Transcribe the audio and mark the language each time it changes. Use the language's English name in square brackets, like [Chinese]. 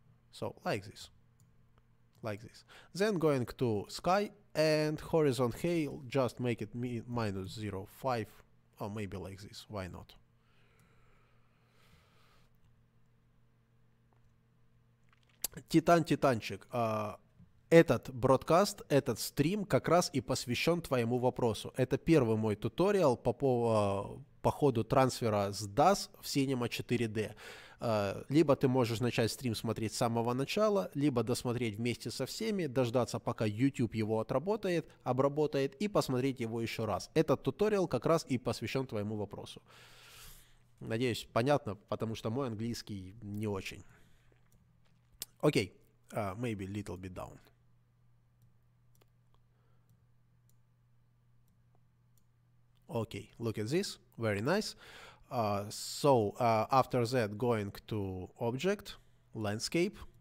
[English] So like this. Then going to sky and horizon hail, just make it minus 0.5, or maybe like this, why not? [Russian] Титанчик, этот бродкаст, этот стрим как раз и посвящен твоему вопросу. Это первый мой туториал по ходу трансфера с DAZ в Cinema 4D. Либо ты можешь начать стрим смотреть с самого начала, либо досмотреть вместе со всеми, дождаться, пока YouTube его отработает, обработает, и посмотреть его еще раз. Этот туториал как раз и посвящен твоему вопросу. Надеюсь, понятно, потому что мой английский не очень. [English] Окей, maybe little bit down. Okay, look at this, very nice. After that, going to object, landscape.